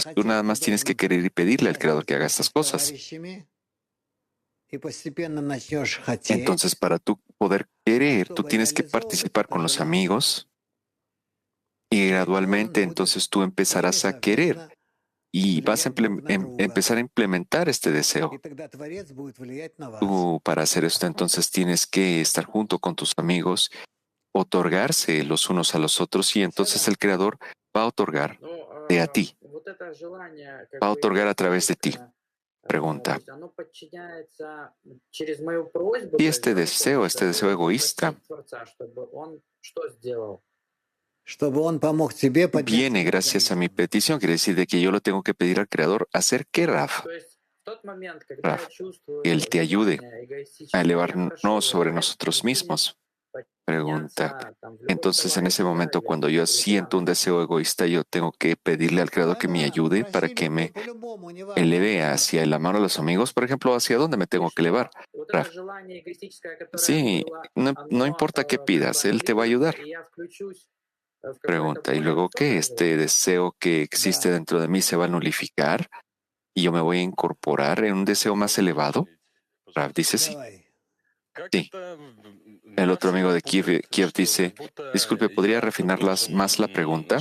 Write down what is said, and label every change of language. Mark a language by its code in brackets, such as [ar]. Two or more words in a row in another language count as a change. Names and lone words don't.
[es] Tú nada más tienes que querer y pedirle al creador que haga estas cosas. Entonces, para tú poder querer, tú tienes que participar con los amigos y gradualmente entonces tú empezarás a querer y vas a empezar a implementar este deseo. Tú, para hacer esto, entonces tienes que estar junto con tus amigos, otorgarse los unos a los otros y entonces el creador va a otorgar de a ti, [ru] вот это желание, [es] va a [ru] как бы [es] otorgar a través de ti. [ru] эгоистическое, то [es] Pregunta, [ru] есть оно подчиняется через мою просьбу, [es] y [ru] то есть, [es] este [ru] да, вот [es] deseo [ru] попросить [es] egoísta, [ru] Творца, чтобы он что сделал? [es] viene gracias a mi petición, quiere decir de que yo lo tengo que pedir al creador. ¿Hacer qué, Raf? [ru] То есть в тот момент, когда [es] Raf, [ru] я чувствую [es] que Él te ayude [ru] желание [es] a [ru] эгоистическое, я прошу [es] elevarnos sobre [ru] его [es] nosotros mismos. [ru] подчиняться [es] Pregunta, [ru] там в любом [es] entonces en ese [ru] товарище, да, [es] momento [ru] или [es] cuando yo siento un [ru] ребенке. [es] deseo egoísta, yo tengo que pedirle al creador que me ayude para que me eleve hacia el amor a los amigos. Por ejemplo, ¿hacia dónde me [ru] И [es] tengo que elevar? [ru] что вот это [es] Raf, [ru] желание эгоистическое, которое [es] sí, [ru] было, [es] no [ru] оно [es] importa qué [ru] как бы [es] pidas, Él te va a [ru] аннулируется, [es] ayudar. [ru] и я включусь в какое-то [es] Pregunta, ¿y [ru] более [es] luego qué? [ru] высокое [es] Este [ru] желание. [es] deseo que existe dentro de mí se va a nulificar y yo me voy a incorporar en un deseo más elevado. Raf dice sí. Sí. El otro amigo de Kiev dice, disculpe, ¿podría refinar más la pregunta?